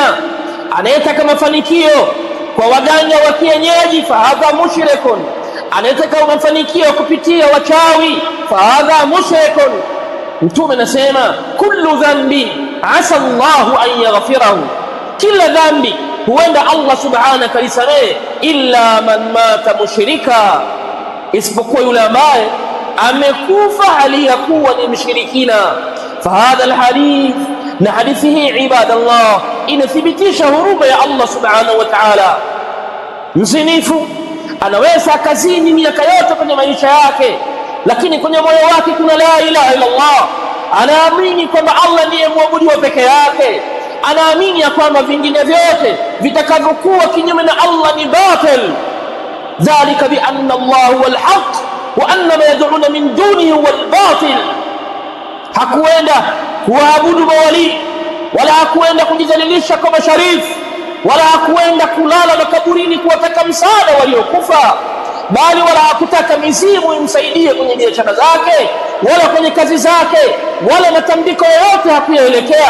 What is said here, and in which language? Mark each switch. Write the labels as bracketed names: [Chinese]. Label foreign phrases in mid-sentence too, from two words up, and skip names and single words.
[Swahili] Anayetaka mafanikio kwa waganga wa kienyeji, [Arabic] فهذا مشرك. [Swahili] Anayetaka mafanikio kupitia wachawi, [Arabic] فهذا مشرك. [Swahili] Mtume anasema [Arabic] كل ذنب عسى الله أن يغفره, [Swahili] kila dhambi huenda Allah subhanahu kalisamehe, [Arabic] إلا من مات مشركا, [Swahili] isipokuwa yule ambaye amekufa hali ya kuwa ni mshirikina. [Arabic] فهذا الحديث, [Swahili] na hadithi hii ibadallah inathibitisha huruma ya Allah [Arabic] سبحانه وتعالى. [Swahili] Mzinifu anaweza akazini miaka yote kwenye maisha yake, lakini kwenye moyo wake kuna [Arabic] لا إله إلا الله, [Swahili] anaamini kwamba Allah ndiye mwabudiwa peke yake, anaamini ya kwamba vingine vyote vitakavyokuwa kinyume na Allah ni batil. [Arabic] ذلك بأن الله هو الحق وأن ما يدعون من دونه هو الباطل. [Swahili] Hakuenda kuabudu mawali, wala hakuenda kujidhalilisha kwa masharifu, wala hakuenda kulala makaburini kuwataka msaada waliokufa, bali wala hakutaka mizimu imsaidie kwenye biashara zake wala kwenye kazi zake, wala matambiko yoyote hakuyaelekea.